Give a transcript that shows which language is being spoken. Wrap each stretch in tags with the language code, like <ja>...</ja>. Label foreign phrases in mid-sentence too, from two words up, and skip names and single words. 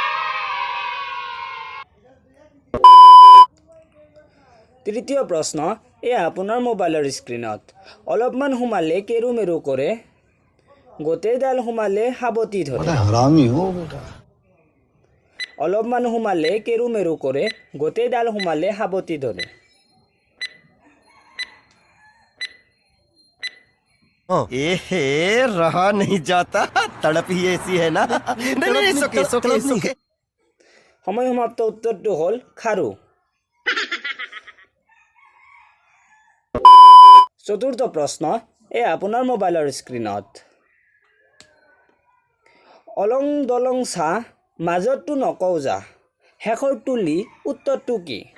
<as>তৃতীয় প্ৰশ্ন এয়া আপোনাৰ মোবাইলৰ স্ক্ৰীনত। অলপমান সোমালে কেৰু মেৰু কৰে, গোটেইডাল সোমালে সাৱটি ধৰে। অলপমান সোমালে কেৰু মেৰু কৰে, গোটেইডাল সোমালে সাৱটি ধৰে।</as> <hi>रहा नहीं जाता, तड़प ही ऐसी है ना। नहीं, सोके।</hi> <as>সময় সমাপ্ত। উত্তৰটো হ'ল খাৰু। চতুৰ্থ প্ৰশ্ন এয়া আপোনাৰ মোবাইলৰ স্ক্ৰীনত। অলং দলং চাহ, মাজতটো নকওঁ যা, শেষৰ তুলি উত্তৰটো কি?</as>